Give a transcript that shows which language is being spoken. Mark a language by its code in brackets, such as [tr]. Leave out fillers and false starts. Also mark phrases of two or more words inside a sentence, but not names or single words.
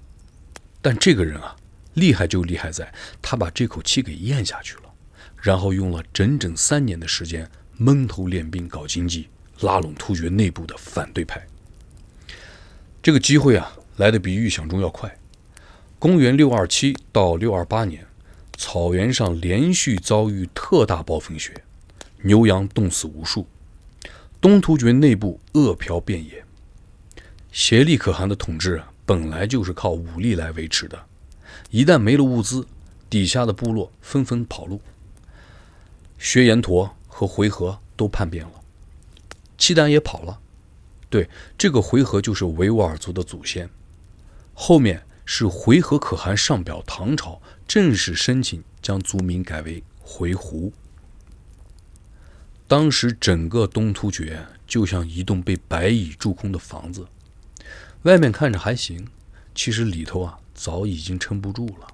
[zh] 但這個人厲害就厲害在他把這口氣給咽下去了，然後用了整整3年的時間悶頭練兵搞經濟，拉攏突厥內部的反對派。這個機會來得比預想中要快。公元627到628年，草原上連續遭遇特大暴風雪，牛羊凍死無數，東突厥內部餓殍遍野。颉利可汗的統治本來就是靠武力來維持的，一旦沒了物資，底下的部落紛紛跑路。薛延陀和回纥都叛變了，契丹也跑了。对，這個回纥就是維吾爾族的祖先。後面是回纥可汗上表唐朝，正式申請將族名改為回鹘。當時整個東突厥就像一棟被白蟻蛀空的房子，外面看着還行，其實裡頭早已經撐不住了。